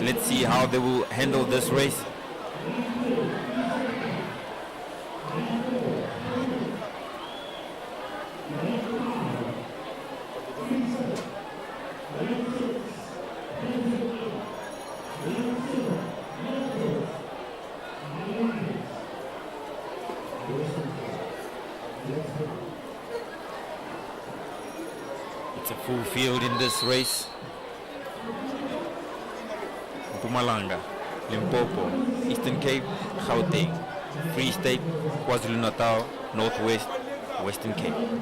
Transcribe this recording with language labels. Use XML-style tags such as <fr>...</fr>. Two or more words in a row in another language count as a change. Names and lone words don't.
<en>Let's see how they will handle this race. It's a full field in this race. Mpumalanga, Limpopo, Eastern Cape, Gauteng, Free State, KwaZulu-Natal, Northwest, Western Cape.</en>